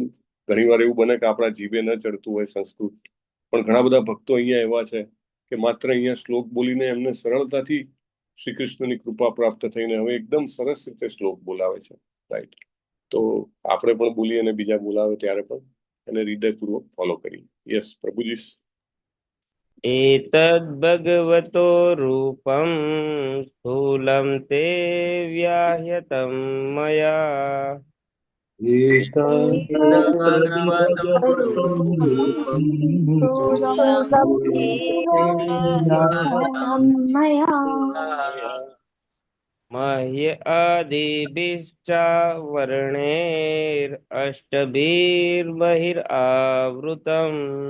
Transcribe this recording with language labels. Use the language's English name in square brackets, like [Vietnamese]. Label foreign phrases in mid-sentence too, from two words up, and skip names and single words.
[Gujarati] ઘણી વાર એવું બને કે આપણા જીભે ન ચડતું હોય સંસ્કૃત, પણ ઘણા બધા ભક્તો અહીંયા એવા છે કે માત્ર અહીંયા શ્લોક બોલીને એમને સરળતાથી શ્રી કૃષ્ણની કૃપા પ્રાપ્ત થઈને હવે એકદમ સરસ રીતે શ્લોક બોલાવે છે. રાઈટ? તો આપણે પણ બોલીએ અને બીજા બોલાવે ત્યારે પણ એને હૃદયપૂર્વક ફોલો કરીએ. યસ પ્રભુજી. [Sanskrit] एतद् भगवतो रूपं स्थूलं ते व्याह्यतं मया मह्य आदिभिश्चावर्णैरष्टभिर्बहिरावृतम्